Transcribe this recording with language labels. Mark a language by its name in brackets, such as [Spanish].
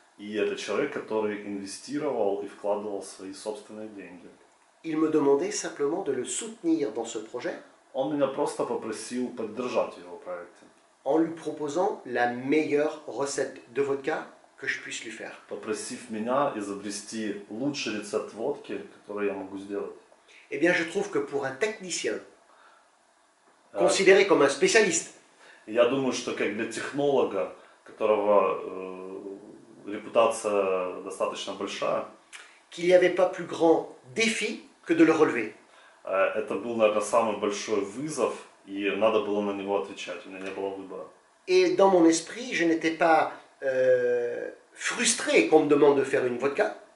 [Russian] И это человек, который инвестировал и вкладывал свои собственные деньги. [French] Il me demandait simplement de le soutenir dans ce projet [Russian] Он меня просто попросил поддержать в его проекте. [French] en lui proposant la meilleure recette de vodka que je puisse lui faire. [Russian] Попросив меня изобрести лучший рецепт водки, который я могу сделать. [French] Eh bien, je trouve que pour un technicien, considéré comme un spécialiste, [Russian] Я думаю, что как для технолога, которого репутация достаточно большая, [French] qu'il n'y avait pas plus grand défi que de le relever. [Russian] это был, наверное, самый большой вызов, и надо было на него отвечать, у меня не было выбора. [French] Et dans mon esprit, je n'étais pas frustré qu'on me demande de faire une vodka,